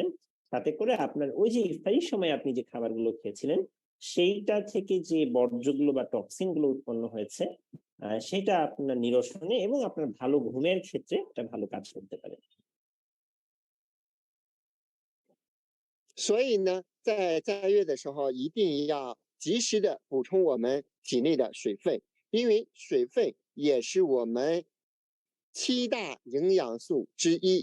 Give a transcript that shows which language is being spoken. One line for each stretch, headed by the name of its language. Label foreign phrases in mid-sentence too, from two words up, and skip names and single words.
Bangla: তাতে করে আপনার ওই যে ইফতারির সময় আপনি যে খাবারগুলো খেয়েছিলেন, সেইটা থেকে যে বর্জ্যগুলো বা টক্সিন গুলো উৎপন্ন হয়েছে, সেটা আপনার নিরসনে এবং আপনার ভালো ঘুমের ক্ষেত্রে একটা ভালো কাজ করতে পারে।
Chinese: 所以呢，在月的时候一定要及时的补充我们体内的水分，因为水分也是我们7大营养素之一。